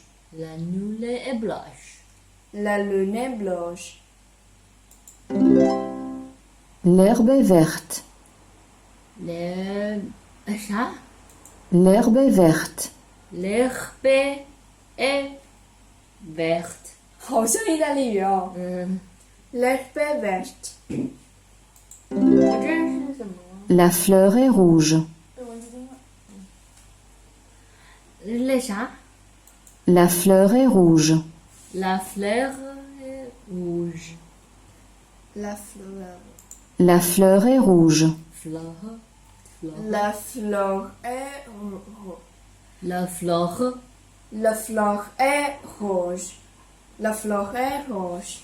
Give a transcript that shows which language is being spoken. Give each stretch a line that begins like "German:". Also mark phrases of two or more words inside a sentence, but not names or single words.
French: La lune est blanche. La lune est blanche. L'herbe est verte. Le chat. L'herbe est verte. L'herbe est verte.
Chinese: 好像意大利语哦。嗯，
French: L'herbe est verte.
Chinese: 我这是什么？
French: La fleur est rouge.
Chinese: 被蚊子叮了。那啥
French: La fleur est rouge. La fleur est rouge. La fleur. La fleur est rouge. Fleur. Fleur. La fleur est rouge. La fleur. La fleur est rouge. La fleur est rouge.